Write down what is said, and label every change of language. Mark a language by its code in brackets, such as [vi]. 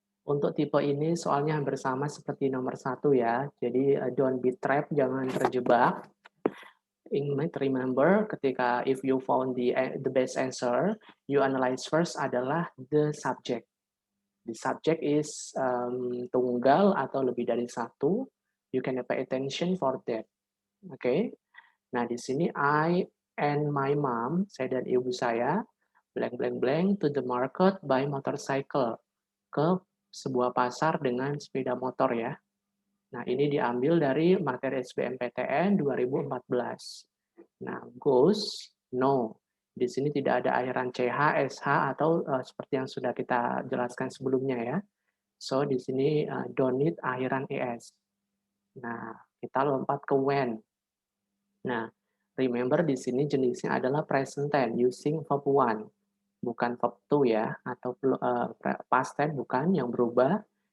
[id] Untuk tipe ini soalnya hampir sama seperti nomor 1 ya. Jadi [en] don't be trapped, [id] jangan terjebak. [en] Ingat, remember, ketika if you found the best answer, you analyze first adalah the subject. The subject is [id] tunggal atau lebih dari satu. [en] You can pay attention for that. Oke. Nah, di sini I and my mom, [id] saya dan ibu saya, [en] blank blank blank to the market by motorcycle. [id] Ke sebuah pasar dengan sepeda motor ya. Nah, ini diambil dari materi SBMPTN 2014. Nah, goes, no. Di sini tidak ada akhiran CH, SH, atau seperti yang sudah kita jelaskan sebelumnya ya. So, di sini [en] don't need [id] akhiran ES. Nah, kita lompat ke when. Nah, remember di sini jenisnya adalah present tense using verb one. Bukan verb two ya, atau past tense bukan yang berubah.